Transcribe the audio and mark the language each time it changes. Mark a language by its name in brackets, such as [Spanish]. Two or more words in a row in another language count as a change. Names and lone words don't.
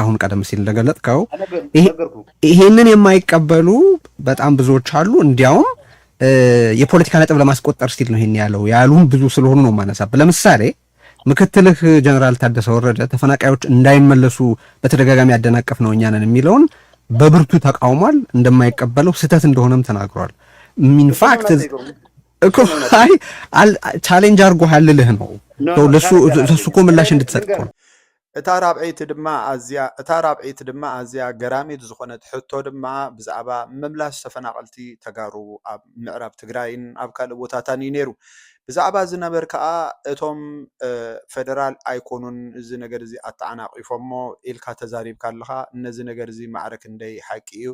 [Amharic] አሁን ቀደም ሲል እንደገለጽከው ይሄንን የማይቀበሉ በጣም ብዙዎች አሉ። እንዲያውም የፖለቲካ ነጥብ ለማስቆጠር ሲል ነው ይሄን ያሉም ብዙ ስለሆኑ ነው ማነሳብ። ለምሳሌ ምክትልህ ጀነራል ታደሰ ወረደ ተፈናቃዮች እንዳይመለሱ በተደጋጋሚ ያደናቀፍ ነው እኛ ነን የሚለውን በብርቱ ተቃውሟል። እንደማይቀበለው ስህተት እንደሆነም ተናግሯል። [English] in fact [Amharic] እኮ ቻሌንጅ አድርጎሃል ልልህ ነው ለሱ እኮ ምላሽ እንድትሰጥ ነው። [Tigrinya] እታ ራብዒት ድማ ኣዝያ ገራሚት ዝኾነት ሕቶ ድማ ብዛዕባ ምምላስ ተፈናቀልቲ ተጋሩ ኣብ ምዕራብ ትግራይን ኣብ ካልእ ቦታታን እዩ ነይሩ። ብዛዕባ ዝነበር ከዓ እቶም ፌደራል ኣይኮኑን እዚ ነገር እዚ ኣተዓናቂፎሞ ኢልካ ተዛሪብካ ኣለካ ነዚ ነገር እዚ ማዕረክ እንደይ ሓቂ እዩ።